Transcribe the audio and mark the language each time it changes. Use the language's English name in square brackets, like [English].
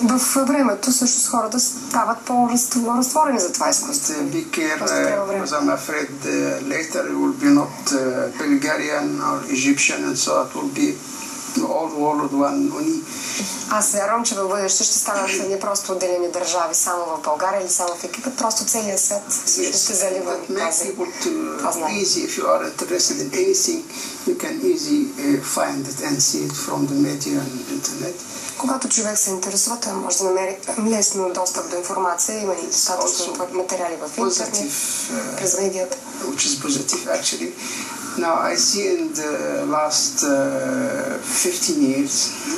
[Bulgarian] В времето всъщност хората стават по-разтворени за това изкуство. [English] Be careful, because I'm afraid later it will be not Bulgarian or Egyptian, and so it will be all world one only. [Bulgarian] Аз вярвам, че в бъдеще ще станат не просто отделени държави само в България или само в Египет, просто целият свят ще залива това знание. [English] If you are interested in anything, you can easily find it and see it from the media and internet. [Bulgarian] Когато човек се интересува, той може да намери лесно достъп до информация, има и достатъчно материали в интернет, през медията. [English] Which is positive actually. Now I see in the last 15 years.